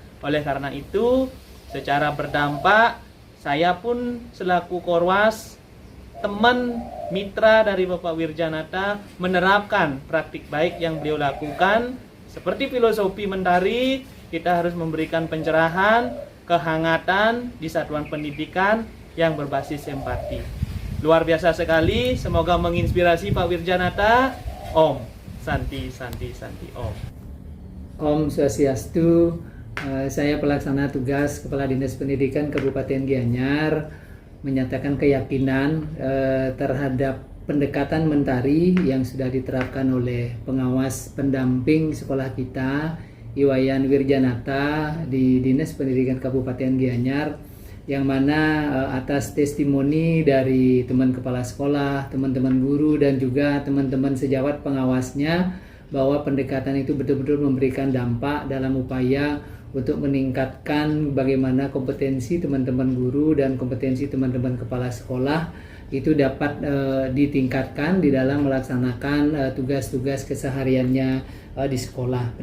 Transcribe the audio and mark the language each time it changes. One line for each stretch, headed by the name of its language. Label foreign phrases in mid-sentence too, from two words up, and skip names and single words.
Indonesian: Oleh karena itu, secara berdampak, saya pun selaku Korwas, teman mitra dari Bapak Wirjanata menerapkan praktik baik yang beliau lakukan. Seperti filosofi mentari, kita harus memberikan pencerahan, kehangatan di satuan pendidikan yang berbasis empati. Luar biasa sekali, semoga menginspirasi Pak Wirjanata.
Sanskrit: Om Santi, Santi, Santi, Om. Om Swastiastu,
Indonesian: saya pelaksana tugas Kepala Dinas Pendidikan Kabupaten Gianyar menyatakan keyakinan terhadap pendekatan mentari yang sudah diterapkan oleh pengawas pendamping sekolah kita Iwayan Wirjanata di Dinas Pendidikan Kabupaten Gianyar, yang mana atas testimoni dari teman kepala sekolah, teman-teman guru dan juga teman-teman sejawat pengawasnya bahwa pendekatan itu betul-betul memberikan dampak dalam upaya untuk meningkatkan bagaimana kompetensi teman-teman guru dan kompetensi teman-teman kepala sekolah itu dapat ditingkatkan di dalam melaksanakan tugas-tugas kesehariannya di sekolah.